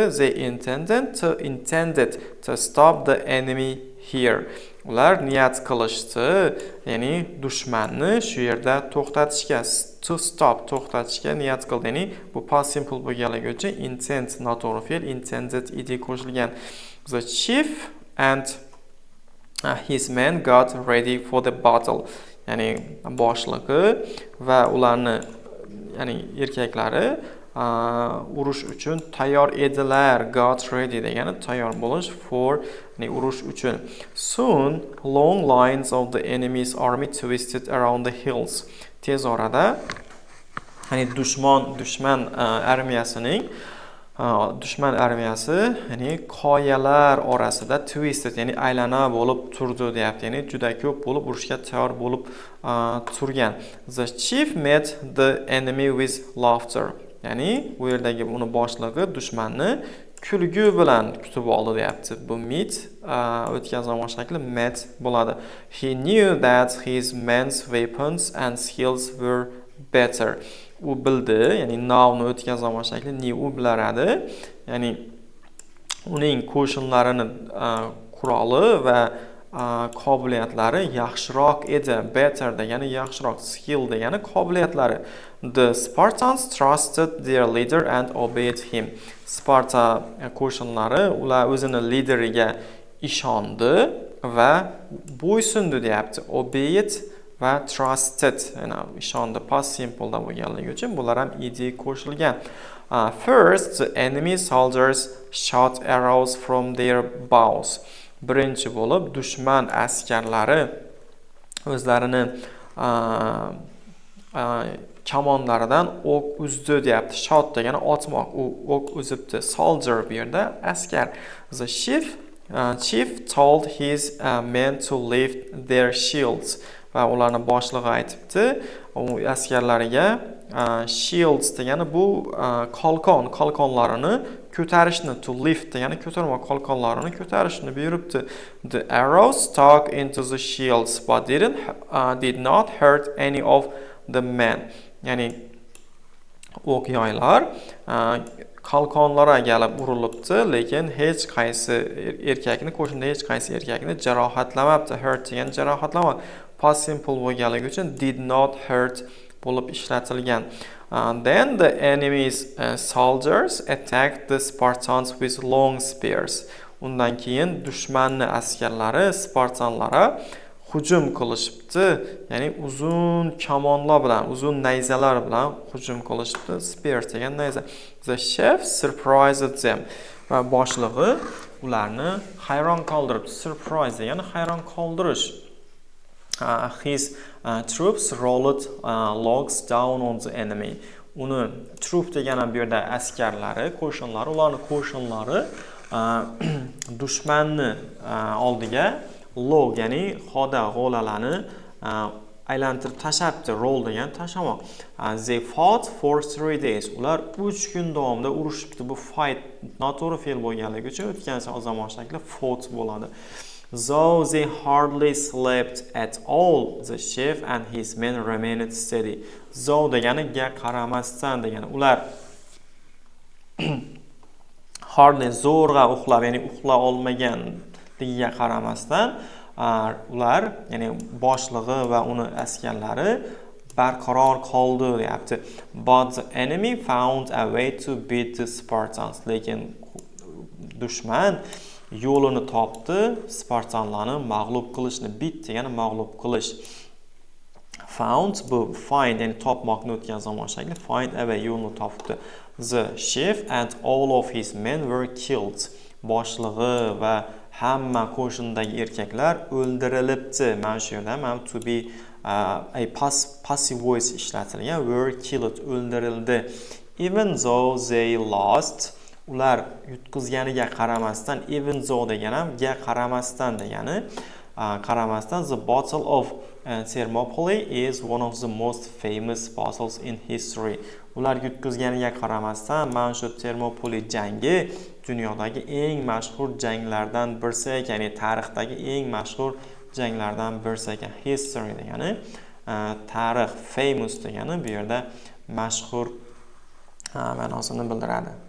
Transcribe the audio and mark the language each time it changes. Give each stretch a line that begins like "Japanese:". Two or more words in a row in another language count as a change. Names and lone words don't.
English: They intended to stop the enemy here.
Uzbek: Ular niyat qilishdi, ya'ni dushmanni shu yerda to'xtatishga,
English: to stop
Uzbek: to'xtatishga niyat qildi. Ya'ni bu
English: past simple
Uzbek: bo'lganligi uchun intend noto'g'ri fe'l, intended id qo'shilgan.
English: The chief and his men got ready for the battle.
Uzbek: Ya'ni boshlig'i va ularni ya'ni erkaklari urush uchun tayyor edilar.
English: Got ready
Uzbek: degani tayyor bo'lish, for ya'ni urush uchun.
English: Soon long lines of the enemy's army twisted around the hills.
Uzbek: Tez orada ya'ni dushman armiyasi ya'ni qoyalar orasida twisted, ya'ni aylana bo'lib turdi deyapti. Ya'ni juda ko'p bo'lib urushga tayyor bo'lib turgan.
English: The chief met the enemy with laughter.
Uzbek: Ya'ni bu yerdagi uni boshlig'i dushmanni kulgu bilan kutib oldi deyapti. Bu meet o'tgan zamon shakli met bo'ladi.
English: He knew that his men's weapons and skills were better.
Uzbek: U bildi, ya'ni nowni o'tgan zamon shakli knew, u bilaradi. Ya'ni uning qo'shinlarini quroli va qobiliyatlari yaxshiroq edi. Better degani yaxshiroq, skill degani qobiliyatlari.
English: The Spartans trusted their leader and obeyed him.
Uzbek: Sparta qo'shinlari ular o'zini lideriga ishondi va bo'ysundi deyapti. Obeyed va trusted, ya'ni ishondi
English: past simple
Uzbek: da bo'lganligi uchun bular ham id qo'shilgan.
English: First, the enemy soldiers shot arrows from their bows.
Uzbek: Birinchi bo'lib dushman askarlari o'zlarini kamonlaridan o'q uzdi deyapti. Shot degani otmoq, u o'q uzibdi. Soldier bu yerda askar.
English: The chief told his men to lift their shields.
Uzbek: Va ularning boshlig'i aytibdi, u askarlariga shields degani bu qalqonlarini ko'tarishni,
English: to lift
Uzbek: degani ko'tarmoq, qalqonlarini ko'tarishni buyuribdi.
English: The arrows stuck into the shields but did not hurt any of the men.
Uzbek: Ya'ni o'q yoylar qalqonlarga kelib urilibdi, lekin hech qaysi erkakni, qo'shinda hech qaysi erkakni jarohatlamabdi. Hurt degan jarohatlamoq.
English: Past simple
Uzbek: bo'lganligi uchun
English: did not hurt
Uzbek: bo'lib ishlatilgan.
English: Then the enemy's soldiers attacked the Spartans with long spears.
Uzbek: Undan keyin dushmanni askarlari Spartanlara hujum qilishibdi, ya'ni uzun kamonlar bilan, uzun nayzalar bilan hujum qilishibdi. Spear degan nayza.
English: The chef surprised them.
Uzbek: Va boshlig'i ularni hayron qoldiribdi. Surprise degani hayron qoldirish.
English: His troops rolled logs down on the enemy.
Uzbek: Uni troop degani bu yerda askarlari, qo'shinlari, ularning qo'shinlari dushmanni oldiga log, ya'ni xoda g'olalarni aylantirib tashabdi. Roll degan tashamoq.
English: They fought for 3 days.
Uzbek: Ular 3 kun davomida urushibdi. Bu fight noto'g'ri fe'l bo'lganligi uchun o'tgan zamon shakli fought bo'ladi.
English: Though they hardly slept at all, the chef and his men remained steady.
Uzbek: Though degani ga qaramasdan degani. Ular hardly zo'rg'a uxlab, ya'ni uxla olmaganligiga qaramasdan ular, ya'ni boshlig'i va uni askarlari barqaror qoldi deyapti.
English: But the enemy found a way to beat the Spartans.
Uzbek: Lekin dushman yo'lini topdi Spartanlarni mag'lub qilishni. Beat degani mag'lub qilish. Found bu find, ya'ni topmoqni o'tgan zamon shakli.
English: Find a way,
Uzbek: yo'lni topdi.
English: The chef and all of his men were killed.
Uzbek: Boshlig'i va hamma qo'shindagi erkaklar o'ldirilibdi. Mana shu yerda ham
English: to be a passive voice
Uzbek: ishlatilgan.
English: Were killed, o'ldirildi. Even though they lost,
Uzbek: ular yutqizganiga qaramasdan,
English: even though
Uzbek: degan ham ga qaramasdan degani, qaramasdan,
English: the Battle of Thermopylae is one of the most famous battles in history.
Uzbek: Ular yutqizganiga qaramasdan, mana shu Thermopylae jangi dunyodagi eng mashhur janglardan birisi ekan, ya'ni tarixdagi eng mashhur janglardan birisi ekan. History degani tarix, famous degani bu yerda mashhur ma'nosini bildiradi.